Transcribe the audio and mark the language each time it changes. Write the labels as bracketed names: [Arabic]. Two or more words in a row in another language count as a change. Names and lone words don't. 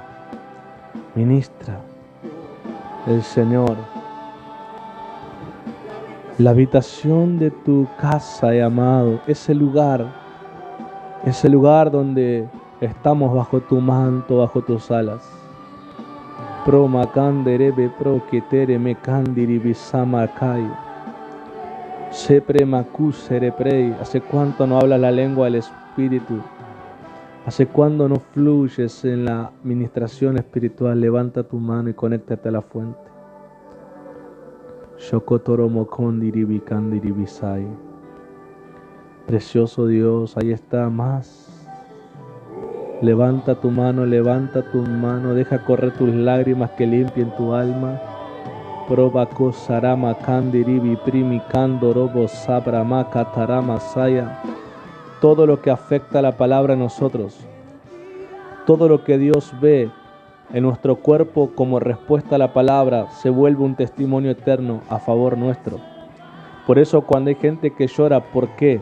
[Spanish] Ministra. El Señor. La habitación de tu casa, amado, ese lugar donde estamos bajo tu manto, bajo tus alas. Pro macanderebe pro ketere me candiri bisama kai. Sepre macusere prei. ¿Hace cuánto no hablas la lengua del Espíritu? ¿Hace cuánto no fluyes en la ministración espiritual? Levanta tu mano y conéctate a la fuente. Shokotoro mokondiri bikandiri bisai. Precioso Dios, ahí está más. Levanta tu mano, deja correr tus lágrimas que limpien tu alma. Probako sarama kandiribi primi kandorobo sabrama katarama saya. Todo lo que afecta a la palabra en nosotros, todo lo que Dios ve en nuestro cuerpo como respuesta a la palabra, se vuelve un testimonio eterno a favor nuestro. Por eso cuando hay gente que llora, ¿por qué?